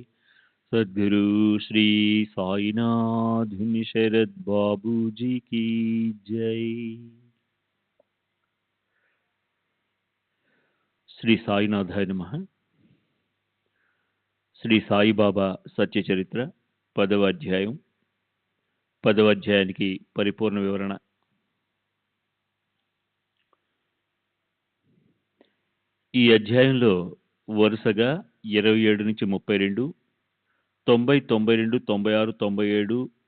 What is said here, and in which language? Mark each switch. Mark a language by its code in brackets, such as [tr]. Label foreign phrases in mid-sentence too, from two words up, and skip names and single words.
[hi] सद्गुरु श्री साईनाथ शरद बाबू जी की जय। [te] శ్రీ సాయినాథాయ నమః. శ్రీ సాయిబాబా సత్య చరిత్ర 10వ అధ్యాయం. 10వ అధ్యాయానికి పరిపూర్ణ వివరణ. ఈ అధ్యాయంలో వరుసగా 27 నుంచి 32, 90, 92, 96, 97,